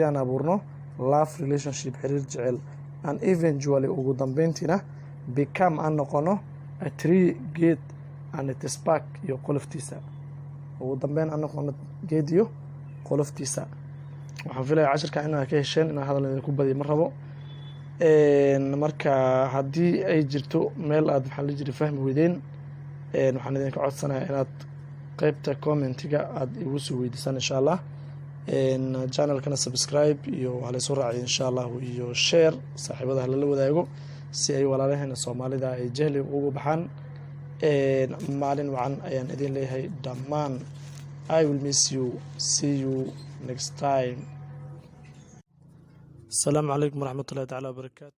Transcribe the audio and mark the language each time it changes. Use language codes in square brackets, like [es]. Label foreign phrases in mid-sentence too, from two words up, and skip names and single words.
[so] aan abuurno [en] love relationship [so] xiriir jecel [en] and eventually [so] ugu dambeyntiina become aan noqono [en] a tree [so] geed [en] and its bark [so] iyo qoloftiisa ugu dambeyn aan noqono geed iyo qoloftiisa waxaan filayaa cashirka inaad ka hesheen inaan hadal idinku badiyo ma rabo marka haddii ay jirto meel aad maxaa la jiray fahmi weydeen waxaan idinka codsanayaa inaad qaybta commentiga aad igu soo weydiisaan [ar] إن شاء الله [so] channelkana subscribe iyo waxaa la soo raacay [ar] إن شاء الله [so] iyo share saaxiibada lala wadaago si ay walaalaheena Soomaalida ay jahli ugu baxaan maalin wacan ayaan idin leeyahay dhammaan [en] I will miss you see you next time [ar] السلام عليكم ورحمة الله تعالى وبركاته